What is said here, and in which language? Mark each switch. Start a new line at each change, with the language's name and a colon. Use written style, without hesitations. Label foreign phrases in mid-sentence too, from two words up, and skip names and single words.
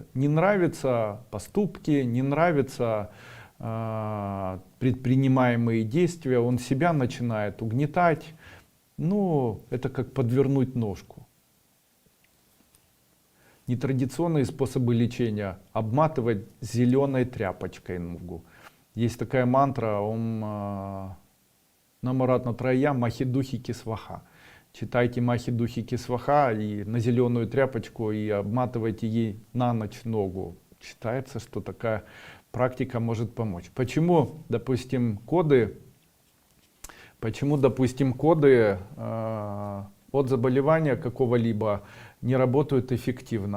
Russian: Не нравятся поступки, не нравятся предпринимаемые действия, он себя начинает угнетать. Ну, это как подвернуть ножку. Нетрадиционные способы лечения: обматывать зеленой тряпочкой ногу. Есть такая мантра
Sanskrit: ओम् नमरत्न त्रय महि दुहि स्वाहा.
Russian: Читайте
Sanskrit: महि दुहि स्वाहा
Russian: и на зеленую тряпочку и обматывайте ей на ночь ногу. Считается, что такая практика может помочь. Почему, допустим, коды от заболевания какого-либо не работают эффективно?